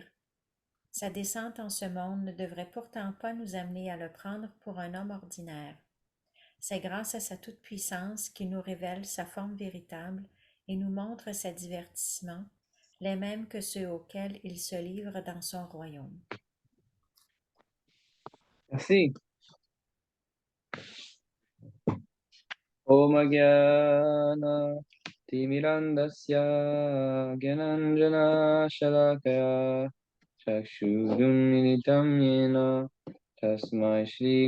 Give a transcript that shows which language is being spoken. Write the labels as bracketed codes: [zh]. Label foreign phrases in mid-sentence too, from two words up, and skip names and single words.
[fr] Sa descente en ce monde ne devrait pourtant pas nous amener à le prendre pour un homme ordinaire. C'est grâce à sa toute-puissance qu'il nous révèle sa forme véritable et nous montre ses divertissements, les mêmes que ceux auxquels il se livre dans son royaume. Merci. [sa] ॐ ज्ञान तिमिरान्धस्य ज्ञानाञ्जन शलाकया चक्षुरुन् मीलितं येन तस्मै श्री